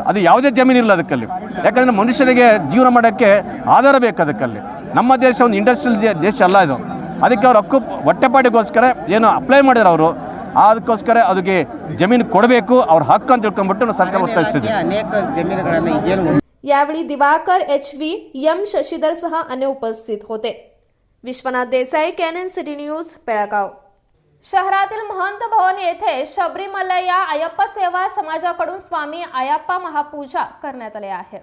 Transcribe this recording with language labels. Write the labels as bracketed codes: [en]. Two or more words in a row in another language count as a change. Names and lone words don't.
[kn] ಅದು ಯಾವುದೇ ಜಮೀನು ಇಲ್ಲ ಅದಕ್ಕಲ್ಲಿ, ಯಾಕಂದರೆ ಮನುಷ್ಯನಿಗೆ ಜೀವನ ಮಾಡೋಕ್ಕೆ ಆಧಾರ ಬೇಕು ಅದಕ್ಕಲ್ಲಿ। ನಮ್ಮ ದೇಶ ಒಂದು ಇಂಡಸ್ಟ್ರಿಯಲ್ ದೇಶ ಅಲ್ಲ ಇದು, ಅದಕ್ಕೆ ಅವ್ರು ಹಕ್ಕು ಹೊಟ್ಟೆಪಾಡಿಗೋಸ್ಕರ ಏನು ಅಪ್ಲೈ ಮಾಡಿದ್ರು ಅವರು, ಅದಕ್ಕೋಸ್ಕರ ಅದಕ್ಕೆ ಜಮೀನು ಕೊಡಬೇಕು, ಅವ್ರ ಹಕ್ಕು ಅಂತ ತಿಳ್ಕೊಂಡ್ಬಿಟ್ಟು ನಾವು ಸರ್ಕಾರ ಒತ್ತಾಯಿಸ್ತಿದ್ವಿ। ಅನೇಕ ಜಮೀನುಗಳನ್ನು ಈಗೇನು [mr] यावेळी दिवाकर HV, M शशिधर सह अन्य उपस्थित होते। विश्वनाथ देसाई, कॅनन सिटी न्यूज, बेळगाव। शहरातील महंत भवन येथे शबरीमलैया अय्यप्पा सेवा समाजाकडून स्वामी अय्यप्पा महापूजा करण्यात आली आहे।